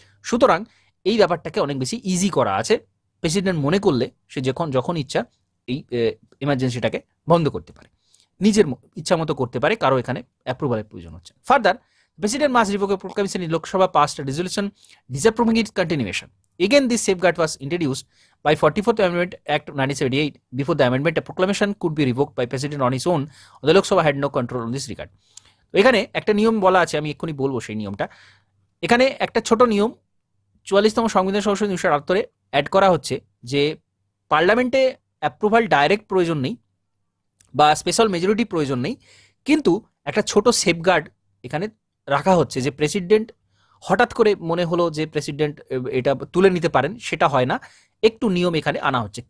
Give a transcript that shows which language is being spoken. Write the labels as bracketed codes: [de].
[bn] সুতরাং এই ব্যাপারটাকে অনেক বেশি ইজি করা আছে, প্রেসিডেন্ট মনে করলে সে যখন ইচ্ছা এই এমার্জেন্সিটাকে বন্ধ করতে পারে, নিজের ইচ্ছা মতো করতে পারে, কারো এখানে অ্যাপ্রুভালের প্রয়োজন হচ্ছে। [en] Further, president must revoke A proclamation in Lok Sabha past a resolution disapproving its continuation. Again, this safeguard was introduced by 44th Amendment Act of 1978. Before the amendment, a proclamation could be revoked by president on his own. The Lok Sabha had no control on this regard. [bn] তো এখানে একটা নিয়ম বলা আছে, আমি এক্ষুনি বলবো সেই নিয়মটা। এখানে একটা ছোট নিয়ম 44তম সংবিধান সংশোধনী 1978 অ্যাড করা হচ্ছে, যে পার্লামেন্টে অ্যাপ্রুভাল ডাইরেক্ট প্রয়োজন নেই বা স্পেশাল মেজরিটি প্রয়োজন নেই, কিন্তু একটা ছোট সেফগার্ড এখানে রাখা হচ্ছে, যে প্রেসিডেন্ট হঠাৎ করে মনে হলো যে প্রেসিডেন্ট এটা তুলে নিতে পারেন, সেটা হয় না, একটু নিয়ম এখানে আনা হচ্ছে।